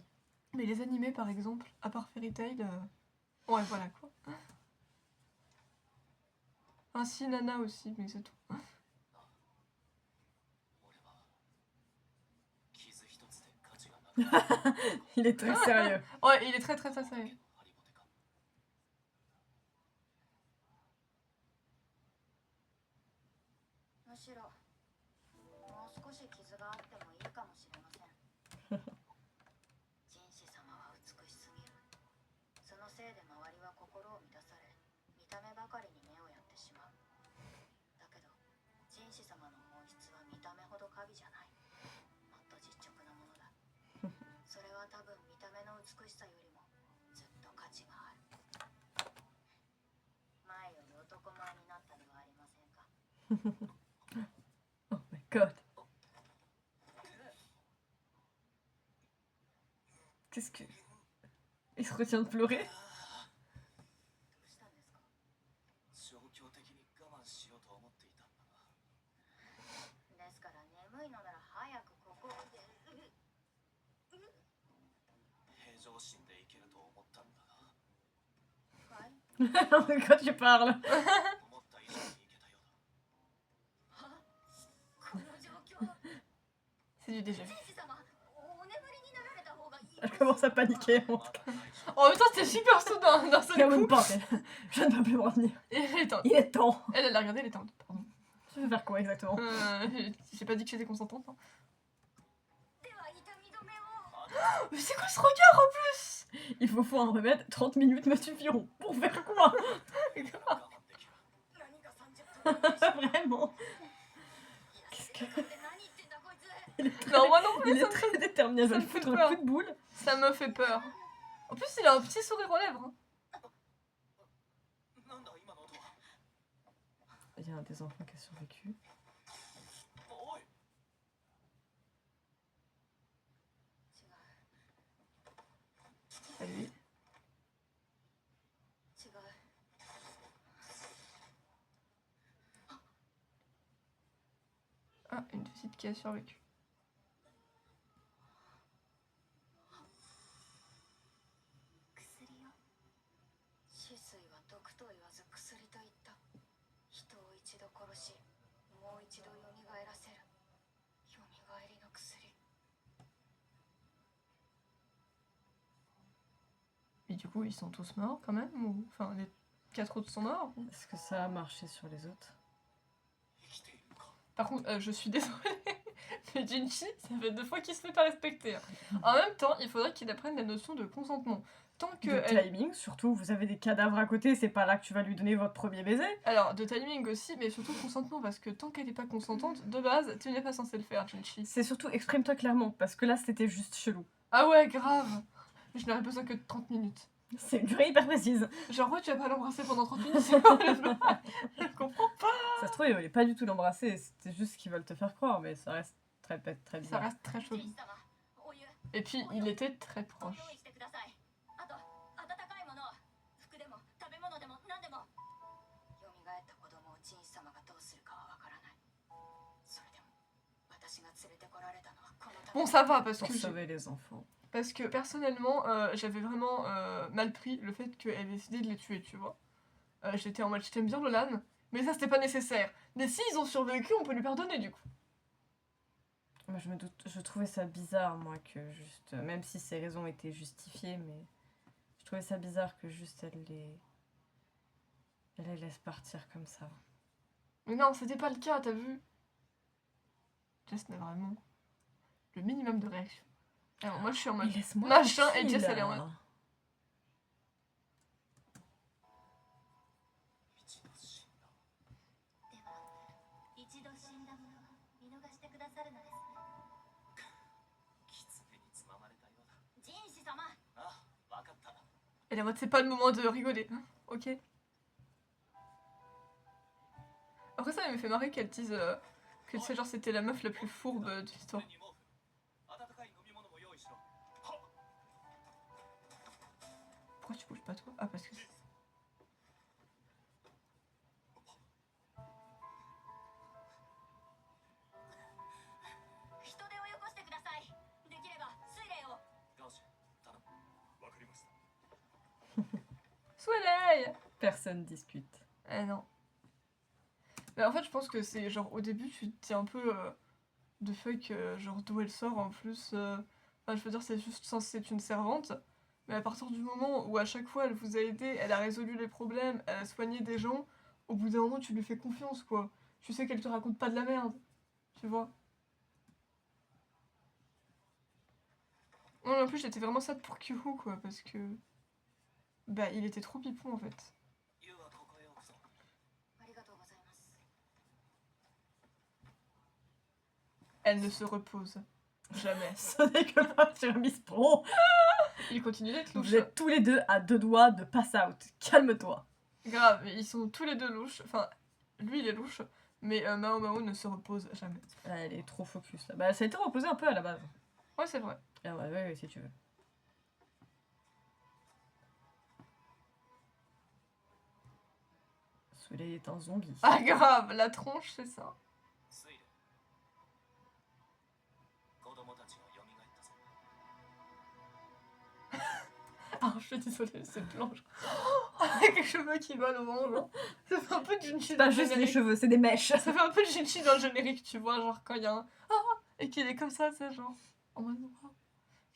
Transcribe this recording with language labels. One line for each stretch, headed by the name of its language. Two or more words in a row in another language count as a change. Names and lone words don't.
French: Mais les animés, par exemple, à part Fairy Tail, ouais, voilà quoi. Ainsi Nana aussi, mais c'est tout. Il est très sérieux. Ouais, il est très très très sérieux.
Japanese: むしろもう少し傷があってもいいかもしれません人士様は美しすぎるそのせいで周りは心を満たされ見た目ばかりに目をやってしまうだけど人士様の本質は見た目ほど華美じゃないもっと実直なものだそれは多分見た目の美しさよりもずっと価値がある前より男前になったではありませんか
English: Oh my god.
French: Qu'est-ce que... Il se retient de pleurer?
Japanese: どうしたんですか状況的に我慢しようと思っていたんだがですから眠いのなら早くここ平常心でいけると思ったんだがはい
French: De quoi tu parles?
Japanese: 思った以上にいけたようだこの状況
French: C'est du déjà vu.
Japanese: 天使様お眠りになられた
French: Elle commence à paniquer. En tout cas. En même temps, c'était super soudain d'un seul Comme coup. une porte, elle. Je ne peux plus me retenir. Et elle est en- Il est temps. elle a regardé, elle était en... Pardon. Tu veux faire quoi exactement? J'ai pas dit que j'étais consentante. Hein.
Japanese: では痛み止めを
French: Mais c'est quoi ce regard en plus? Il faut un remède, 30 minutes me suffiront. Pour faire quoi?
Japanese: 我慢できる何が30分
French: Vraiment.
Japanese: 何言ってんだこいつ
French: Il est très, Non, moi non plus, il est très déterminé à ça lui me fait foutre un peur. coup de boule. ça me fait peur. En plus, il a un petit sourire aux lèvres. Hein.
Japanese: なんだ今の音は
French: Il y a un des enfants qui a survécu.
Japanese: おい
French: À lui.
Japanese: 違う
French: Ah, une petite qui a survécu.
Japanese: 薬よ死水は毒と言わず薬と言った人を一度殺しもう一度蘇らせる蘇りの薬
French: Et du coup, ils sont tous morts quand même ou... Enfin, les 4 autres sont morts. Est-ce que ça a marché sur les autres?
Japanese: 生きているか
French: Par contre, je suis désolée, mais Jinchi, ça fait 2 fois qu'il se fait pas respecter. Hein. En même temps, il faudrait qu'il apprenne la notion de consentement. Tant que... De timing, surtout, vous avez des cadavres à côté, c'est pas là que tu vas lui donner votre premier baiser. Alors, de timing aussi, mais surtout consentement, parce que tant qu'elle est pas consentante, de base, tu n'es pas censé le faire, Jinchi. C'est surtout, exprime-toi clairement, parce que là, c'était juste chelou. Ah ouais, grave. Je n'aurais besoin que de 30 minutes. C'est une durée hyper précise. Genre, ouais, tu vas pas l'embrasser pendant 30 minutes, c'est quoi le bail? Je comprends pas. Ça se trouve, ils voulaient pas du tout l'embrasser, c'était juste qu'ils veulent te faire croire, mais ça reste très Ça bizarre. reste très
Japanese: 天
French: chelou.
Japanese: 使様お湯
French: Et puis, il était très
Japanese: お
French: proche.
Japanese: 用意してくださいあと温かいもの服でも食べ物でも何でも蘇った子供を天使様がどうするかはわからないそれでも私が連れてこられたのはこのため
French: Bon, ça va, parce Pour que, sauver les enfants. parce que personnellement, j'avais vraiment mal pris le fait qu'elle ait décidé de les tuer, tu vois. J'étais en mode, je t'aime bien, Lolan, mais ça, c'était pas nécessaire. Mais s'ils ont survécu, on peut lui pardonner, du coup. Moi, je trouvais ça bizarre, moi, que juste, même si ces raisons étaient justifiées, mais je trouvais ça bizarre que juste elle les laisse partir comme ça. Mais non, c'était pas le cas, t'as vu? Jess n'a vraiment le minimum de réaction. Alors, moi, je suis en Mais mode... laisse-moi machin, et tranquille, Jess, elle est en là. mode...
Japanese: 一度死んだでは一度死んだ者は見逃してくださるのですね狐につままれたようだ天使様あわかった
French: Elle est en mode, c'est pas le moment de rigoler. Hein, ok. Après ça, il me fait marrer qu'elle dise que tu sais, genre c'était la meuf la plus fourbe de l'histoire.
Japanese: 狐に毛布温かい飲み物も用意しろはっ
French: Pourquoi tu bouges pas toi? Ah parce que...
Japanese: 人手をよこしてくださいできれば水霊をガオシ頼むわかりました
French: Soleil! Personne discute. Eh non. Mais en fait, je pense que c'est genre au début, tu te dis un peu de fuck, genre d'où elle sort en plus. Enfin, je veux dire, c'est juste censé être une servante. Mais à partir du moment où à chaque fois elle vous a aidé, elle a résolu les problèmes, elle a soigné des gens, au bout d'un moment, tu lui fais confiance quoi. Tu sais qu'elle te raconte pas de la merde. Tu vois? Non, en plus, j'étais vraiment sad pour Kyuhu quoi, parce que. Bah, il était trop pipon en fait.
Japanese: ユウはここへ置くぞありがとうございます
French: Elle ne se repose jamais. Ce n'est que pas sur Miss Pro. Il continue d'être louche. Vous êtes tous les deux à 2 doigts de
English: pass out.
French: Calme-toi. Grave, ils sont tous les deux louches. Enfin, lui il est louche, mais Mao Mao ne se repose jamais. Ah, elle est trop focus là. Bah, ça a été reposé un peu à la base. Ouais, c'est vrai. Ah ouais, ouais, si tu veux. Soleil est un zombie. Ah, grave, la tronche, c'est ça.
Japanese: 水霊子供たちが蘇ったぞ
French: Ah, je suis désolée, c'est blanche. Avec les cheveux qui volent au vent, genre. Ça fait un peu Jinchi C'est dans pas le juste les générique. cheveux, c'est des mèches. Ça fait un peu Jinchi dans le générique, tu vois, genre quand il y a un. Ah, et qu'il est comme ça, c'est genre. En mode.